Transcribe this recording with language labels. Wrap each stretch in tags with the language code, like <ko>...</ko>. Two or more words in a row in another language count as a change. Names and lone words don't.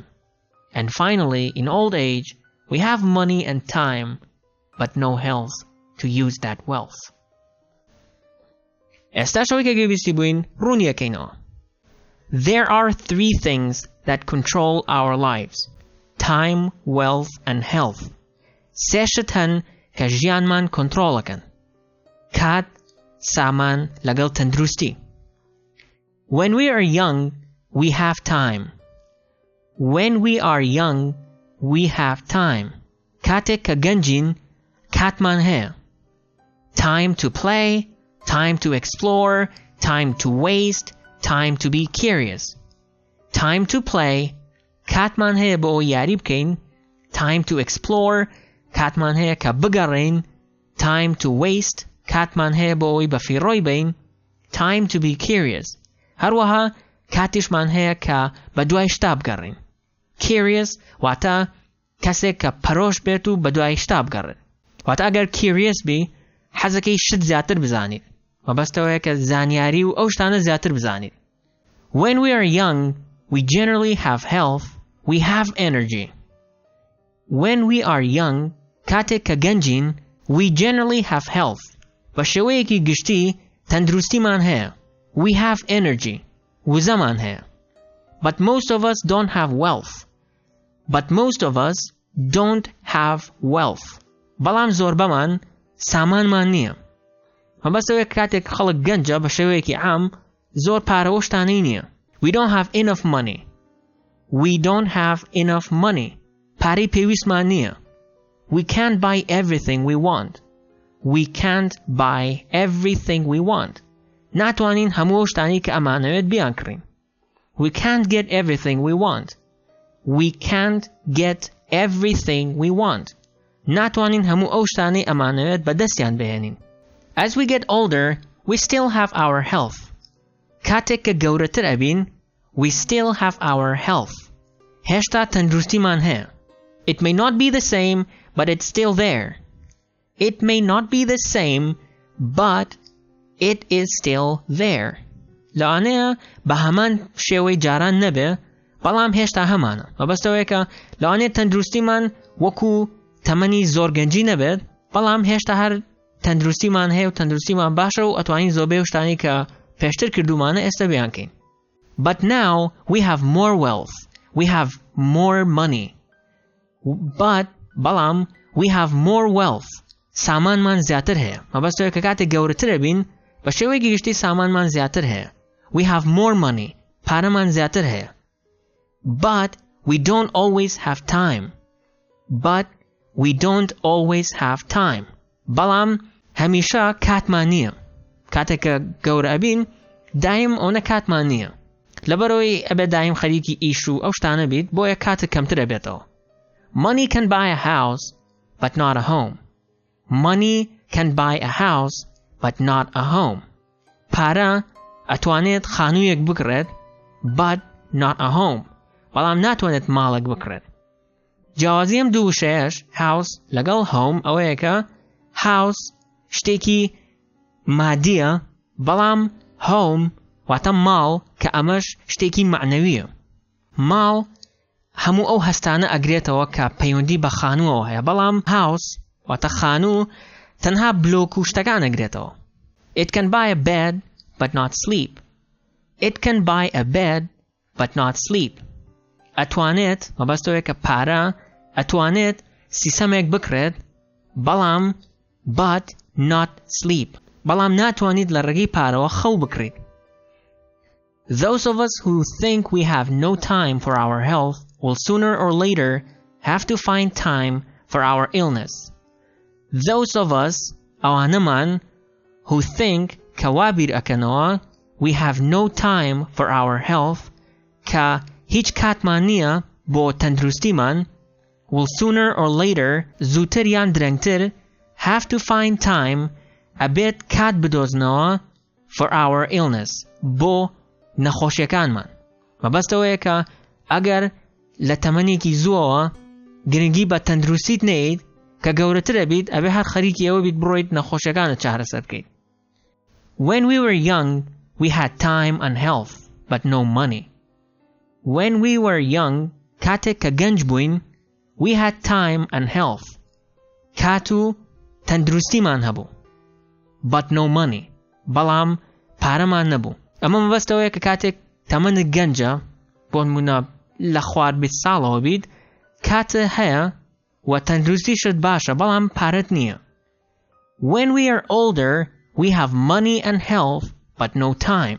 <en>And finally, in old age, we have money and time, but no health to use that wealth. There are three things that control our lives: time, wealth, and health.</en> <ckb>سێشت هەن کە ژیانمان کۆنتڕۆڵەکەن: کات، سامان لەگەڵ تەندروستی.</ckb> <en>When we are young, we have time. When we are young, we have time.</en> <ckb>کاتێک کە گەنجین، کاتمان هەیە.</ckb> <en>Time to play, time to explore, time to waste, time to be curious. Time to play,</en> <ckb>کاتمان هەیە بۆ ئەوەی یاری بکەین.</ckb> <en>Time to explore,</en> <ckb>کاتمان هەیە کە بگەڕێین.</ckb> <en>Time to waste,</en> <ckb>کاتمان هەیە بۆ ئەوەی بەفیڕۆی بین.</ckb> <en>Time to be curious.</en> <ckb>هەروەها کاتیشمان هەیە کە بە دوای شتا بگەڕین. Curious واتە کەسێک کە پەرۆش بێت و بە دوای شتا بگەڕێت. واتە ئەگەر curious بی، حەزەکەی شت زیاتر بزانیت. مەبەستەوەیە کە زانیاری و ئەو شتانە زیاتر بزانیت.</ckb> <en>When we are young, we generally have health, we have energy. When we are young,</en> <ckb>کاتێک کە گەنجین،</ckb> <en>we generally have health.</en> <ckb>بە شێوەیەکی گشتی تەندروستیمان هەیە.</ckb> <en>We have energy.</en> <ckb>وزەمان هەیە.</ckb> <en>But most of us don't have wealth. But most of us don't have wealth.</en> <ckb>بەڵام زۆربەمان سامانمان نییە. مەبەستەوەیە کاتێک خەڵک گەنجە بە شێوەیەکی عام زۆر پارەوە شتانەی نییە.</ckb> <en>We don't have enough money. We don't have enough money.</en> <ckb>پارەی پێویستمان نییە.</ckb> <en>We can't buy everything we want. We can't buy everything we want.</en> <ckb>ناتوانین هەموو شتانی کە ئەمانەوێت بیان کڕین.</ckb> <en>We can't get everything we want. We can't get everything we want.</en> <ckb>ناتوانین هەموو ئەو شتانەی ئەمانەوێت بەدەستیان بهێنین.</ckb> <en>As we get older, we still have our health.</en> <ckb>کاتێک کە گەورەتر ئەبین،</ckb> <en>we still have our health.</en> <ckb>هێشتا تەندروستیمان هەیە.</ckb> <en>It may not be the same, but it's still there. It may not be the same, but it is still there.</en> <ckb>لەوانەیە بە هەمان شێوەی جاران نەبێ، بەڵام هێشتا هەمانە. مەبەستەوەیە کە لەوانەیە تەندروستیمان وەکو تەمەنی زۆر گەنجی نەبێت، بەڵام هێشتا هەر تەندروستیمان هەیە و تەندروستیمان باشە و ئەتوانین زۆربەی شتانی کە پێشتر کردومانە ئێستا بیان کەین.</ckb> <en>But now we have more wealth. We have more money. But بەڵام we have more wealth.</en> <ckb>سامانمان زیاتر هەیە. مەبەستەوەیە کە کاتێک گەورەتر ئەبین، بە شێوەیەکی گشتی سامانمان زیاتر هەیە.</ckb> <en>We have more money.</en> <ckb>پارەمان زیاتر هەیە.</ckb> <en>But we don't always have time. But We don't always have time.</en> <ckb>بەڵام هەمیشە کاتمان نییە. کاتێک کە گەورە ئەبین دایم ئەوە کاتمان نییە. لەبەرەوەی ئەبێ دایم خەریکی ئیش و ئەو شتانە بیت بۆیە کاتت کەمتر ئەبێتەوە.</ckb> <en>Money can buy a house but not a home. Money can buy a house but not a home.</en> <ckb>پارە ئەتوانێت خانوویەک بکڕێت</ckb> <en>but not a home.</en> <ckb>بەڵام ناتوانێت ماڵێک بکڕێت. جیاوازی ئەم دوو وشەیەش house لەگەڵ home ئەوەیە کە house شتێکی مادیە بەڵام home واتە ماڵ کە ئەمەش شتێکی معنەویە. ماڵ هەموو ئەو هەستانە ئەگرێتەوە کە پەیوەندی بە خانووەوە هەیە بەڵام house واتە خانوو تەنها بلۆک و شتەکان ئەگرێتەوە.</ckb> <en>It can buy a bed but not sleep. It can buy a bed but not sleep.</en> <ckb>ئەتوانێت مەبەستەوەیە کە پارە ئەتوانێت سیسەمێک بکرێت بەڵام</ckb> <en>but not sleep.</en> <ckb>بەڵام ناتوانیت لە ڕێگەی پارەوە خەو بکڕیت.</ckb> <en>Those of us who think we have no time for our health will sooner or later have to find time for our illness. Those of us ئەوانەمان who think</en> <ckb>کە وابیر ئەکەنەوە</ckb> <en>we have no time for our health</en> <ckb>کە هیچ کاتمان نییە بۆ تەندروستیمان</ckb> <en>will sooner or later</en> <ckb>زووتر یان درەنگتر</ckb> <en>have to find time</en> <ckb>ئەبێت کات بدۆزنەوە</ckb> <en>for our illness</en> <ckb>بۆ نەخۆشیەکانمان. مەبەستەوەیە کە ئەگەر لە تەمەنێکی زووەوە گرنگی بە تەندروستیت نەیت کە گەورەترە بیت ئەبێ هەر خەریکی ئەوە بیت بڕۆیت نەخۆشیەکانت چارەسەر بکەیت.</ckb> <en>When we were young we had time and health but no money. When we were young</en> <ckb>کاتێک کە گەنج بووین</ckb> <en>we had time and health</en> <ckb>کات و تەندروستیمان هەبوو</ckb> <en>but no money</en> <ckb>بەڵام پارەمان نەبوو. ئەمە مەبەستەوەیە کە کاتێک تەمەنت گەنجە بۆ نمونە لە خوار 20 ساڵەوە بیت کاتە هەیە و تەندروستیشت باشە بەڵام پارەت نییە.</ckb> <en>When we are older we have money and health but no time.</en>